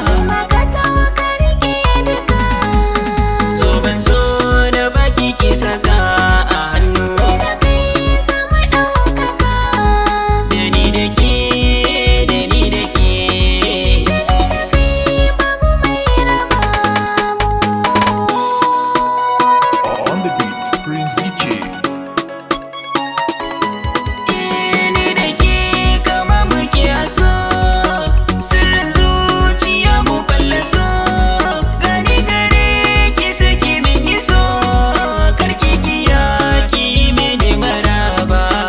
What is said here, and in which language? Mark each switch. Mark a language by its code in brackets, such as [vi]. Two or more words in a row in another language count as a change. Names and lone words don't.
[ha] Ni ma ka tawo ka riƙe duka. Zoben so na baki ki saka a hannu. Ni da kai za mu ɗaukaka. Da ni da ke, da ni da ke. Da ni da kai babu mai raba mu. [en] On the beat, Prince DJ. [ha] Eh, ni da ke kama muke a so. Sirrin zuciya mu fallaso. Gani gare ki saki min yi so. Kar ki kiya ki mini maraba.